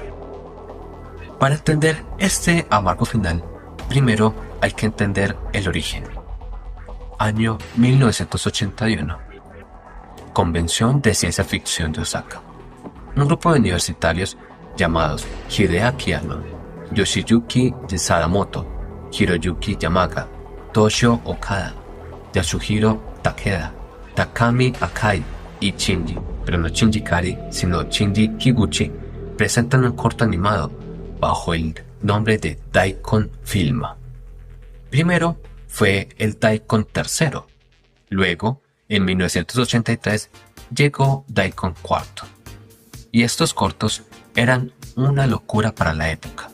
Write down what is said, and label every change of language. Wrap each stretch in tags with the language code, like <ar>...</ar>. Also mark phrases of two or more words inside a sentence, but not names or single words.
<es>Para entender este amargo final, primero hay que entender el origen. Año 1981. Convención de Ciencia Ficción de Osaka. Un grupo de universitarios llamados Hideaki Anno, Yoshiyuki Sadamoto, Hiroyuki Yamaga, Toshio Okada, Yasuhiro Takeda, Takami Akai y Shinji Kari, sino Shinji Higuchi, presentan un corto animado bajo el nombre de Daikon Filma. Primero fue el Daikon III. Luego, en 1983, llegó Daikon IV. Y estos cortos eran una locura para la época.</es>